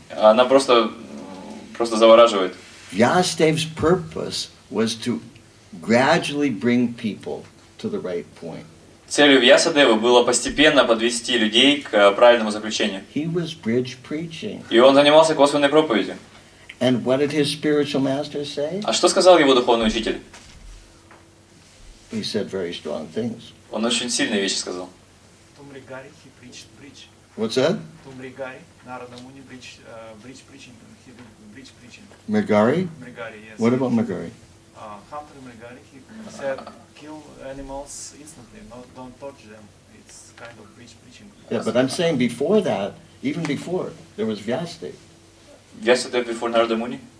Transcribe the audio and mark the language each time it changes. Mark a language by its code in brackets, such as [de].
[ru] Она просто завораживает. [en] Vyasadeva's purpose was to gradually bring people to the right point. [ru] Целью Вьясадевы было постепенно подвести людей к правильному заключению. [en] He was bridge preaching. [ru] И он занимался косвенной проповедью. [en] And what did his spiritual master say? [ru] А что сказал его духовный учитель? [en] He said very strong things. [ru] Он очень сильные вещи сказал. [en] Тумригари, he preached bridge. What's that? Тумригари, Нарада Муни bridge preaching. He did bridge preaching. Mrigari? Mrigari, yes. What about Mrigari? Hunter Mrigari, he said kill animals instantly, don't torture them. It's kind of bridge preaching. Yeah, but I'm saying before that, even before, there was Vyasadeva. Vyasadeva before Narada Muni?